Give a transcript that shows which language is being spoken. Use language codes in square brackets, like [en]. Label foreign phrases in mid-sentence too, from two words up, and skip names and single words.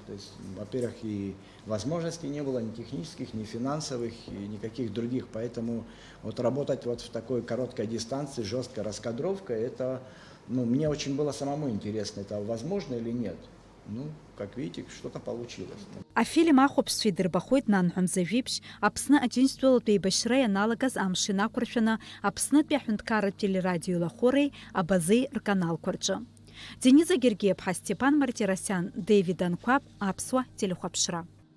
[ru] То есть, во-первых, и возможностей не было ни технических, ни финансовых, и никаких других. Поэтому работать в такой короткой дистанции, жесткой раскадровкой, это, мне очень было самому интересно, это возможно или нет. Как видите, что-то получилось. [ab] Афильм ахәаԥшцәа идырбахоит нанҳәа жәиԥшь, Аԥсны Аџьынџьтәылатәи еибашьра ианалагаз амш инақәыршәаны Аԥснытәи аҳәынҭқарратә телерадиоилахәыреи абазеи рканалқәа рҿы. Дениза Гергиев, Степан Мартиросян, Дэвид Анкваб, Аԥсуа телехәаԥшра.